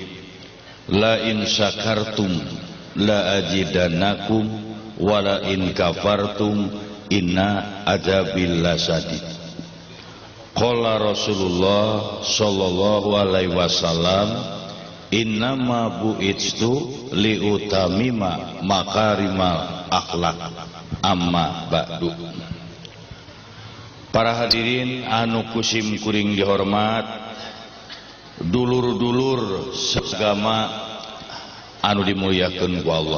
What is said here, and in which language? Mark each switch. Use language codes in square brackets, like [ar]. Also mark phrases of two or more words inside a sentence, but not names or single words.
[ar] لئن شكرتم لأزيدنكم ولئن كفرتم إن عذابي لشديد. قال رسول الله صلى الله عليه وسلم إنما بعثت لأتمم مكارم الأخلاق أما بعد. [su] Para hadirin anu kusim kuring dihormat, dulur-dulur seagama anu dimuliakeun ku Allah.